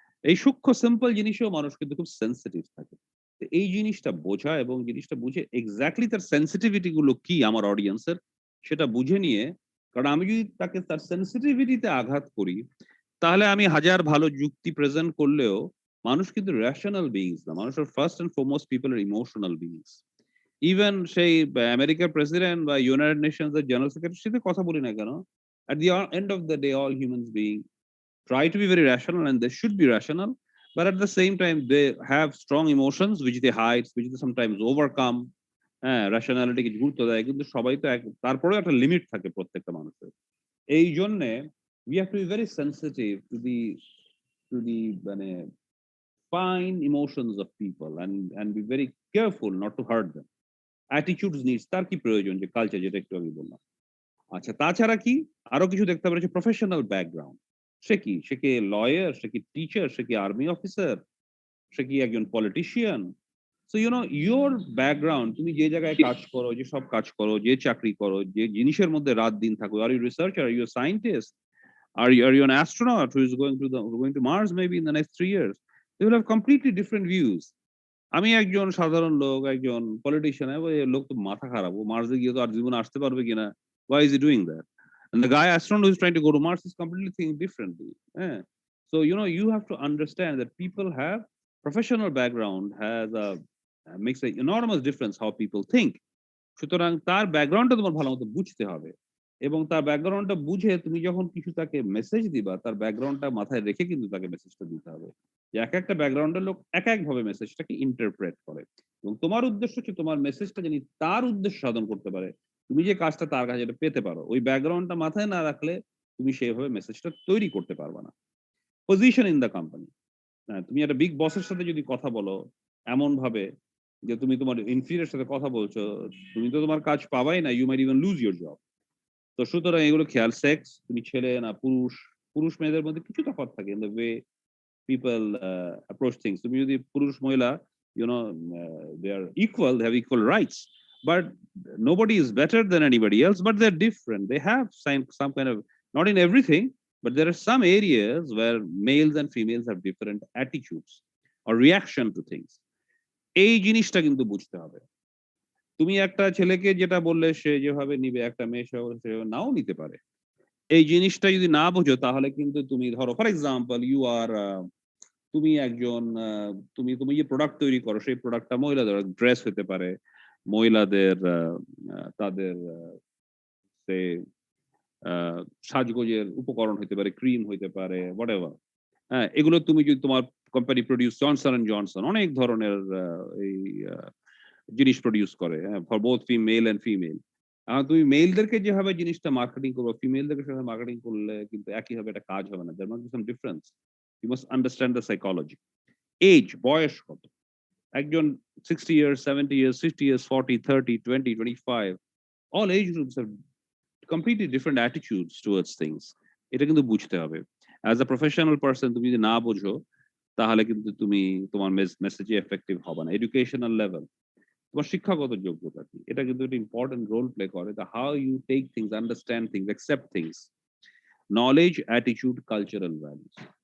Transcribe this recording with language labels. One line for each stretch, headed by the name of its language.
Bangla: এই সূক্ষ্ম সিম্পল জিনিসেও মানুষ কিন্তু খুব সেন্সিটিভ থাকে। তো এই জিনিসটা বোঝা এবং জিনিসটা বুঝে এক্স্যাক্টলি তার সেন্সিটিভিটি গুলো কি আমার অডিয়েন্সের, সেটা বুঝে নিয়ে, কারণ আমি যদি তাকে তার সেন্সিটিভিটিতে আঘাত করি, তাহলে আমি হাজার ভালো যুক্তি প্রেজেন্ট করলেও মানুষ কিন্তু রেশনাল বিইংস না।
English: মানুষের first and foremost people are emotional beings.
Bangla: Even সেই আমেরিকার প্রেসিডেন্ট বা ইউনাইটেড নেশনস এর জেনারেল সেক্রেটারির সাথে কথা বলি না কেন,
English: at the end of the day all humans being try to be very rational, and they should be rational, but at the same time they have strong emotions which they hide, which they sometimes overcome.
Bangla: হ্যাঁ, rationality কে গুরুত্ব দেয়, কিন্তু সবাই তো তারপরেও একটা limit থাকে প্রত্যেকটা মানুষের। এই জন্যে
English: we have to be very sensitive to the মানে fine emotions of people, and be very careful not to hurt them.
Bangla: Attitudes needs, তার কি প্রয়োজন, যে কালচার, যেটা একটু আগে বললাম। আচ্ছা, তাছাড়া কি আরো কিছু দেখতে হবে? প্রফেশনাল ব্যাকগ্রাউন্ড, সে কি, সে কি লয়ার, সে কি টিচার, সে কি আর্মি অফিসার, সে কি একজন politician.
English: so you know your background,
Bangla: তুমি যে জায়গায় কাজ করো, যে সব কাজ করো, যে চাকরি করো, যে জিনিসের মধ্যে রাত দিন থাকো,
English: Are you researcher, are you scientist, are you an astronaut who is going to Mars maybe in the next 3 years? They will have completely different views.
Bangla: আমি একজন সাধারণ লোক, একজন পলিটিশিয়ান, লোক তো মাথা খারাপ, ও মার্সে গিয়ে তো আর জীবনে আসতে পারবে কিনা,
English: why is he doing that? And the guy astronaut who is trying to go to Mars is completely thinking differently. So you have to understand that people have professional background, has a makes an enormous difference how people think.
Bangla: সুতরাং তার ব্যাকগ্রাউন্ডটা তোমার ভালো মতো বুঝতে হবে, এবং তার ব্যাকগ্রাউন্ডটা বুঝে তুমি যখন কিছু তাকে মেসেজ দিবা, তার ব্যাকগ্রাউন্ডটা মাথায় রেখে কিন্তু তাকে মেসেজটা দিতে হবে। যে এক একটা ব্যাকগ্রাউন্ডের লোক এক একভাবে মেসেজটাকে ইন্টারপ্রেট করে, এবং তোমার উদ্দেশ্য হচ্ছে তোমার মেসেজটা জানি তার উদ্দেশ্য সাধন করতে পারে, তুমি যে কাজটা তার কাছে এটা পেতে পারো। ওই ব্যাকগ্রাউন্ডটা মাথায় না রাখলে তুমি সেইভাবে মেসেজটা তৈরি করতে পারবে না।
English: position in the company,
Bangla: তুমি একটা বিগ বসের সাথে যদি কথা বলো এমন ভাবে যে তুমি তোমার ইনফিরিয়র সাথে কথা বলছো, তুমি তো তোমার কাজ পাবাই না,
English: You might even lose your job.
Bangla: তো সুতরাং এগুলো খেয়াল। সেক্স, তুমি ছেলে না পুরুষ, পুরুষ মেয়েদের মধ্যে কিছু তফাৎ থাকে
English: In the way people approach things.
Bangla: তুমি যদি পুরুষ মহিলা,
English: They are equal, they have equal rights, but nobody is better than anybody else, but they're different. They have some kind of, not in everything, but there are some areas where males and females have different attitudes or reaction to things.
Bangla: এই জিনিসটা কিন্তু বুঝতে হবে। তুমি একটা ছেলেকে যেটা বললে সে যেভাবে নিবে, একটা মেয়ে সেভাবে নাও নিতে পারে। এই জিনিসটা যদি না বোঝো তাহলে কিন্তু তুমি ধরো
English: for example you are
Bangla: তুমি একজন তুমি তুমি যে প্রোডাক্ট তৈরি করো সেই প্রোডাক্টটা মহিলাদের ড্রেস হতে পারে, মহিলাদের তাদের সে সাজগোজের উপকরণ হতে পারে, ক্রিম হইতে পারে, হোয়াটএভার। হ্যাঁ, এগুলো তুমি যদি তোমার company produce Johnson and Johnson অনেক ধরনের এই জিনিস প্রডিউস করে
English: For both male and female.
Bangla: তুমি মেলদেরকে যেভাবে জিনিসটা মার্কেটিং করবো, ফিমেলদেরকে সেভাবে মার্কেটিং করলে কিন্তু একইভাবে একটা কাজ হবে না।
English: There must be some difference. You must understand the psychology. Age,
Bangla: বয়স কত, একজন
English: 60 years, 70 years, 60 years, 40, 30, 20, 25, all age groups have completely different attitudes towards things.
Bangla: এটা কিন্তু বুঝতে হবে।
English: as a professional person
Bangla: তুমি যদি না বোঝো তাহলে কিন্তু তুমি তোমার মেসেজে এফেক্টিভ হবে না। এডুকেশনাল লেভেল, তোমার শিক্ষাগত যোগ্যতা কি, এটা কিন্তু একটা ইম্পর্টেন্ট রোল প্লে করে।
English: How you take things, understand things, accept things, knowledge, attitude, cultural values.